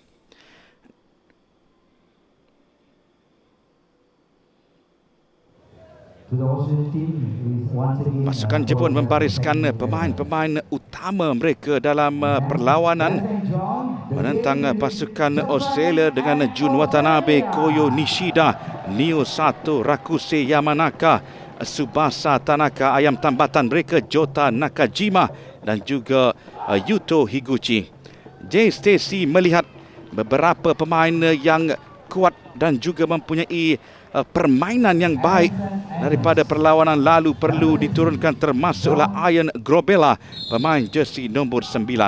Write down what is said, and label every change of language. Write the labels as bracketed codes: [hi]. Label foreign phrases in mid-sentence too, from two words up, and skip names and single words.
[ms] Pasukan Jepun membariskan pemain-pemain utama mereka dalam perlawanan menentang pasukan Australia dengan Jun Watanabe, Koyo Nishida, Nio Sato, Rakuse Yamanaka, Tsubasa Tanaka, ayam tambatan mereka Jota Nakajima dan juga Yuto Higuchi. J Stacey melihat beberapa pemain yang kuat dan juga mempunyai permainan yang baik daripada perlawanan lalu perlu diturunkan, termasuklah Ian Grobella, pemain jersey nombor 9.